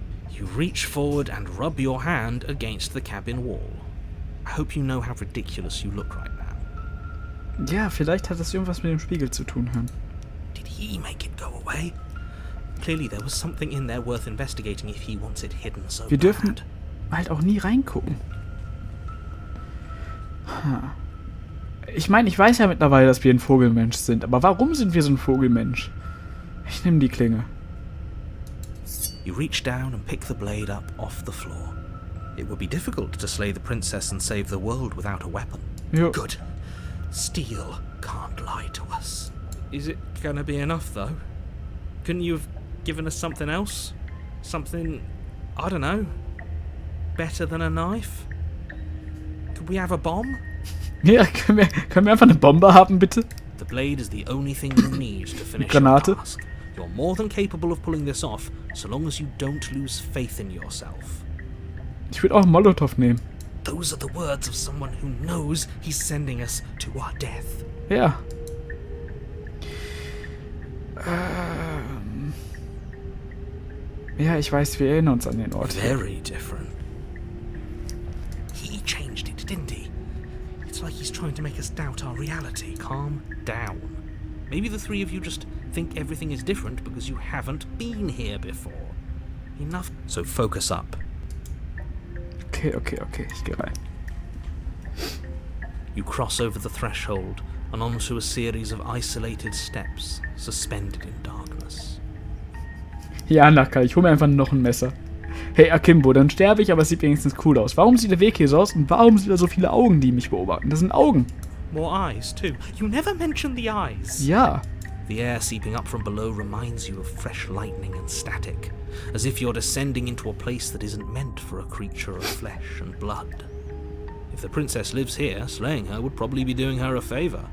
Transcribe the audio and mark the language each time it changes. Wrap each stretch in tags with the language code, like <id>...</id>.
<en>You reach forward and rub your hand against the cabin wall. I hope you know how ridiculous you look right now.</en> <de>Ja, vielleicht hat das irgendwas mit dem Spiegel zu tun, Herrn.</de> <en>Did he make it go away? Clearly there was something in there worth investigating if he wants it hidden so</en> <de>Wir dürfen</de> <en>bad.</en> <de>halt auch nie reingucken. Ich meine, ich weiß ja mittlerweile, dass wir ein Vogelmensch sind, aber warum sind wir so ein Vogelmensch? Ich nehme die Klinge.</de> <en>You reach down and pick the blade up off the floor. It would be difficult to slay the princess and save the world without a weapon.</en> <de>Jo.</de> <en>Good. Steel can't lie to us. Is it gonna be enough, though? Couldn't you have given us something else? Something, I don't know, better than a knife? Could we have a bomb?</en> <de>Ja, können wir einfach eine Bombe haben, bitte?</de> <en>The blade is the only thing you need to finish your</en> <de>Granate.</de> <en>task. You're more than capable of pulling this off, so long as you don't lose faith in yourself.</en> <de>Ich würde auch einen Molotow nehmen.</de> <en>Those are the words of someone who knows he's sending us to our death.</en> <de>Ja. Ja, ich weiß, wir erinnern uns an den Ort.</de> <en>Very different. He changed it, didn't he? It's like he's trying to make us doubt our reality. Calm down. Maybe the three of you just think everything is different because you haven't been here before. Enough. So focus up.</en> <de>Okay, ich gehe rein.</de> <en>You cross over the threshold and onto a series of isolated steps, suspended in darkness.</en> <de>Ja, Naka, ich hole mir einfach noch ein Messer. Hey, Akimbo, dann sterbe ich, aber es sieht wenigstens cool aus. Warum sieht der Weg hier so aus und warum sind da so viele Augen, die mich beobachten? Das sind Augen.</de> <en>More eyes, too. You never mention the eyes.</en> <de>Ja.</de> <en>The air seeping up from below reminds you of fresh lightning and static, as if you're descending into a place that isn't meant for a creature of flesh and blood. If the princess lives here, slaying her would probably be doing her a favor.</en>